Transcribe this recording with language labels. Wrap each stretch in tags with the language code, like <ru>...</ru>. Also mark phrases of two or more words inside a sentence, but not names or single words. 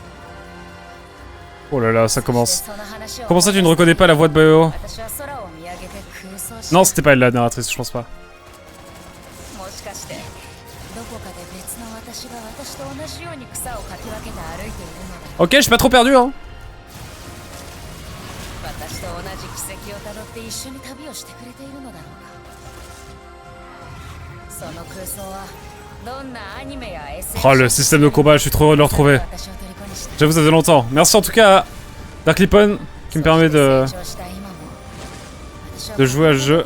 <fr>Oh là là, ça commence. Comment ça tu ne reconnais pas la voix de Bayo? Non, c'était pas elle la narratrice, je pense pas.</fr> <ja>もしかしてどこかで別の私が私と同じように草をかき分けて歩いているのだ。</ja> <fr>Ok, je suis pas trop perdu, hein.</fr> <ja>私と同じ軌跡をたどって一緒に旅をしてくれているのだろうか。その空想はどんなアニメや SF。</ja> <fr>Oh, le système de combat, je suis trop heureux de le retrouver. J'avoue, ça faisait longtemps. Merci en tout cas à Darklipon qui me permet de jouer à ce jeu.</fr>